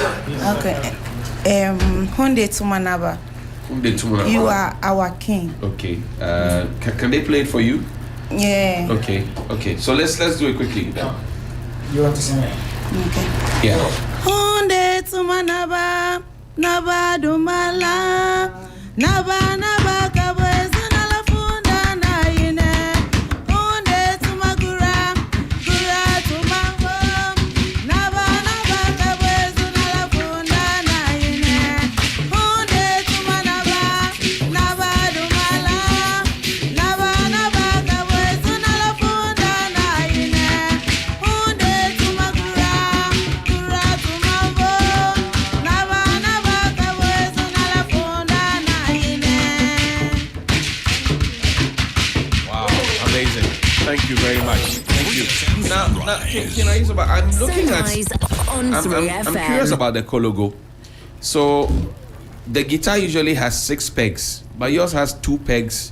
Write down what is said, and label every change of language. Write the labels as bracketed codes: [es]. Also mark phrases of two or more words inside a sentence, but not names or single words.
[gur] Okay. Hunde Tumanaba. [en] You are our king. Okay. Can they play it for you? Yeah. Okay. So let's do it quickly. You want to sing it? Okay. Yeah. [gur] Hunde Tumanaba, Naba Dumala, Naba Kabwezi Nalafunda Naine. Hunde Tumagura, Gura Tumango, Naba Kabwezi Nalafunda Naine. Hunde Tumanaba, Naba Dumala, Naba Kabwezi Nalafunda Naine. Hunde Tumagura, Gura Tumango, Naba Kabwezi Nalafunda Naine. [en] Wow, amazing. Thank you very much. Thank you. Now, can I use about? I'm looking at. on I'm 3FM. curious about the Kologo. So, the guitar usually has 6 pegs, but yours has 2 pegs,